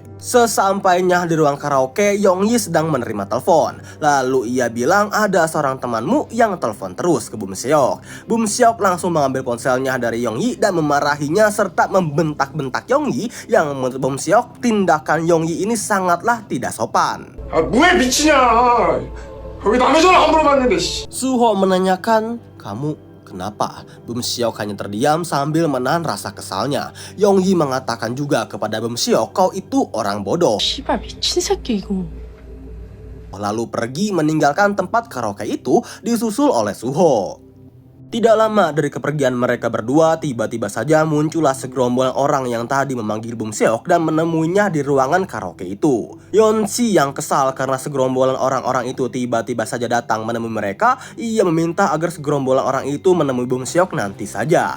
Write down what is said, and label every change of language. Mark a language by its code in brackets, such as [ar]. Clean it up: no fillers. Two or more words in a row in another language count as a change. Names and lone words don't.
[id] Sesampainya di ruang karaoke, Yongyi sedang menerima telepon. Lalu ia bilang ada seorang temanmu yang telepon terus ke Bum Seok. Bum Seok langsung mengambil ponselnya dari Yongyi dan memarahinya serta membentak-bentak Yongyi yang menurut Bum Seok tindakan Yongyi ini sangatlah tidak sopan. [ko] 뭐해 미치냐? 왜 남의 전화 안 물어봤는데? [id] Suho menanyakan, kamu kenapa? Bum Seok hanya terdiam sambil menahan rasa kesalnya. Yongyi mengatakan juga kepada Bum Seok, kau itu orang bodoh. [ko] 씨발 미친 새끼 이거. [id] Lalu pergi meninggalkan tempat karaoke itu disusul oleh Suho. Tidak lama dari kepergian mereka berdua, tiba-tiba saja muncullah segerombolan orang yang tadi memanggil Bum Seok dan menemuinya di ruangan karaoke itu. Yeonsi yang kesal karena segerombolan orang-orang itu tiba-tiba saja datang menemui mereka, ia meminta agar segerombolan orang itu menemui Bum Seok nanti saja.